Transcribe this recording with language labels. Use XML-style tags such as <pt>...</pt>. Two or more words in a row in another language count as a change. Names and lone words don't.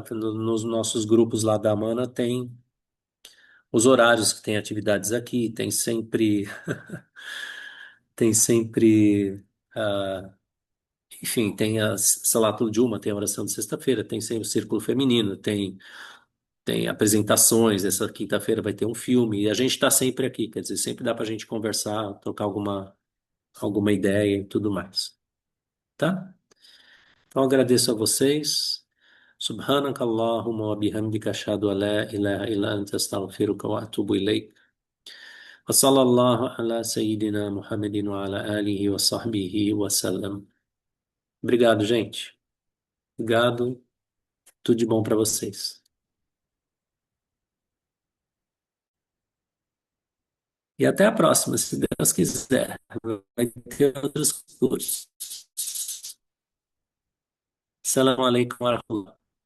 <pt>Nos nossos grupos lá da Amana tem os horários que tem atividades aqui, tem sempre, ah, enfim, tem a</pt> <ar>صلاة الجمعة,</ar> <pt>tem a oração de sexta-feira, tem sempre o Círculo Feminino, tem apresentações, essa quinta-feira vai ter um filme, e a gente está sempre aqui, quer dizer, sempre dá para a gente conversar, trocar alguma ideia e tudo mais, tá? Então agradeço a vocês.</pt> <ar>سبحانك اللهم وبحمدك أشهد أن لا إله إلا أنت أستغفرك وأتوب إليك. وصلى الله على سيدنا محمد وعلى آله وصحبه وسلم.</ar> <pt>Obrigado, gente. Obrigado. Tudo de bom para vocês. E até a próxima, se Deus quiser. Vai ter outros cursos.</pt> <ar>السلام عليكم ورحمة الله.</ar>